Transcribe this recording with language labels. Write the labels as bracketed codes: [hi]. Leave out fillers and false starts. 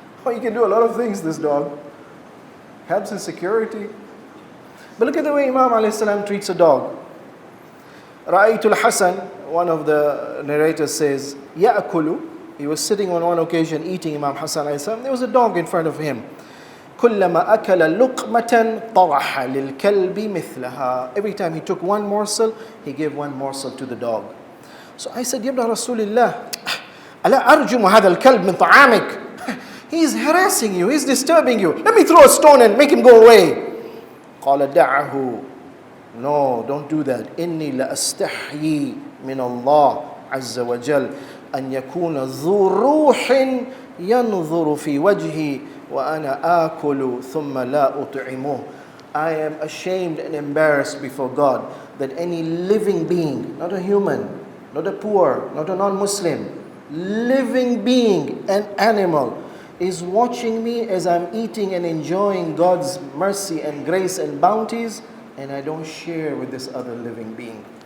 [en] Oh, he can do a lot of things, this dog. Helps in security. But look at the way Imam alayhi salam treats a dog. Ra'aytul Hassan, one of the narrators says, Ya'akulu. He was sitting on one occasion eating Imam Hassan alayhi salam. There was a dog in front of him. [ar] كلما أكل لقمة طرح للكلب مثلها. [en] Every time he took one morsel, he gave one morsel to the dog. So I said, [ar] يا ابن رسول الله ألا أرجم هذا الكلب من طعامك. [en] He's harassing you, he's disturbing you. Let me throw a stone and make him go away. [ar] قال دعه. [en] No, don't do that. [ar] إني لأستحيي من الله عز وجل أن يكون ذو روح ينظر في وجهي وأنا آكل ثم لا أطعمه. [en] I am ashamed and embarrassed before God that any living being, not a human, not a poor, not a non-Muslim, living being, an animal, is watching me as I'm eating and enjoying God's mercy and grace and bounties, and I don't share with this other living being.